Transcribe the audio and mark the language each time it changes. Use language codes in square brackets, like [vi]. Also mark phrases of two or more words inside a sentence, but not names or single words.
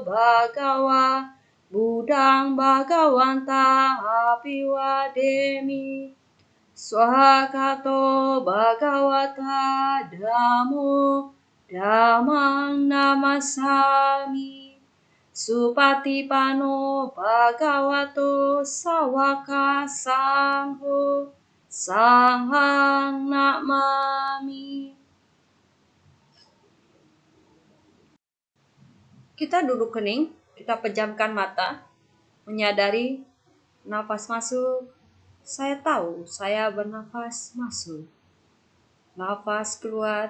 [pi] Bhagawa, Budang Bhagawanta Apiwademi, Swakato Bhagawata Dhammo Dhammang Namasami, Supatipano Bhagavato Sawaka Sangho Sanghang Namami. [id] Kita duduk kening, kita pejamkan mata, menyadari nafas masuk. Saya tahu saya bernafas masuk. Nafas keluar.